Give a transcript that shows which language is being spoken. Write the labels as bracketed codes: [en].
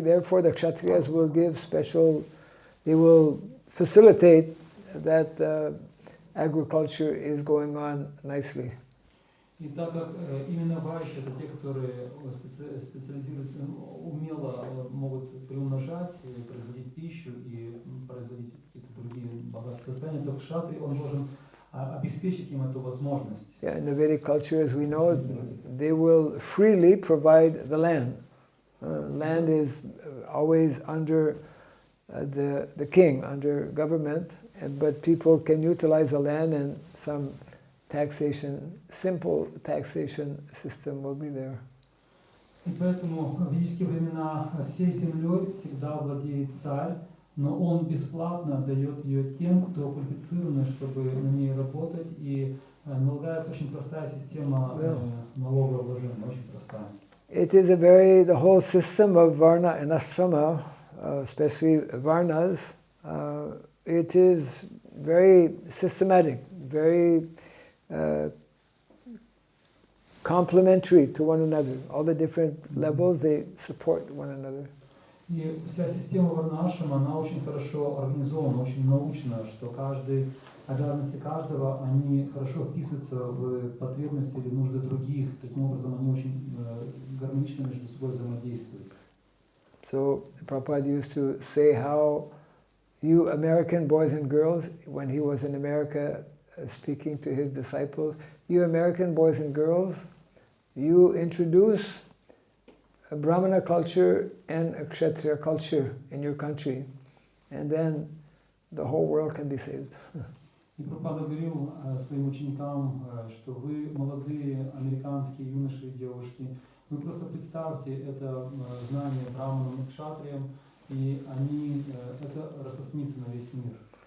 [en] Therefore, the Kshatriyas will give special, they will facilitate that agriculture is going on nicely. [ru] И так как именно вайши, это те, которые специализируются, умело могут приумножать, производить пищу и производить какие-то другие богатства состояния, то кшатри, он должен обеспечить им эту возможность. [en] Yeah, in the Vedic culture, as we know, they will freely provide the land. Land is always under the king, under government, but people can utilize the land and some taxation, simple taxation system will be there. [ru] И поэтому в ведические времена всей землей всегда владеет царь, но он бесплатно дает ее тем, кто квалифицированы, чтобы на ней работать, и налагается очень простая система налогообложения, очень простая. [en] It is the whole system of Varna and Ashrama, especially Varnas, it is very systematic, very complementary to one another. All the different levels, they support one another. [ru] И вся система варнашрама, она очень хорошо организована, очень научна, что обязанности каждого, они хорошо вписываются в потребности или нужды других. Таким образом, они очень гармонично между собой взаимодействуют. [en] So Prabhupada used to say how you American boys and girls, when he was in America speaking to his disciples, you American boys and girls, you introduce a Brahmana culture and a Kshatriya culture in your country, and then the whole world can be saved. [ru] И Прабхупада говорил своим ученикам, что вы, молодые американские юноши и девушки, вы просто представьте это знание браманам и кшатриям, и это распространится на весь мир.